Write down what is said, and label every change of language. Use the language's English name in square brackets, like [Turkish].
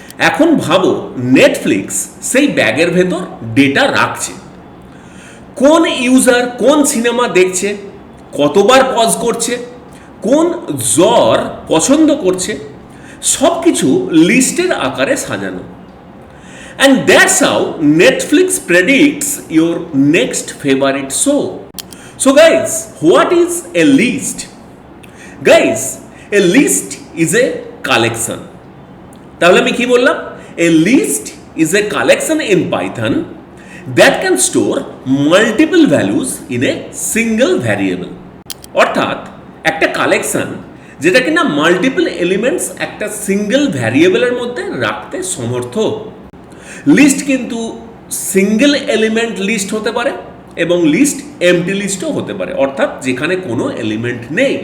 [Bangla] এখন ভাবো নেটফ্লিক্স সেই ব্যাগের ভেতর ডেটা রাখছে। কোন ইউজার কোন সিনেমা দেখছে, কতবার পজ করছে, কোন জ্বর পছন্দ করছে, সব কিছু লিস্টের আকারে সাজানো। [English] And that's how Netflix predicts your next favorite show. So guys, what is a list? Guys, a list is a collection. [Bangla] তাহলে আমি কি বললাম? [English] A list is a collection in Python that can store multiple values in a single variable. [Bangla] অর্থাৎ একটা collection যেটা কিনা multiple elements একটা single ভ্যারিয়েবলের মধ্যে রাখতে সমর্থ। লিস্ট কিন্তু সিঙ্গেল এলিমেন্ট লিস্ট হতে পারে এবং লিস্ট এমটি লিস্টও হতে পারে, অর্থাৎ যেখানে কোনো এলিমেন্ট নেই।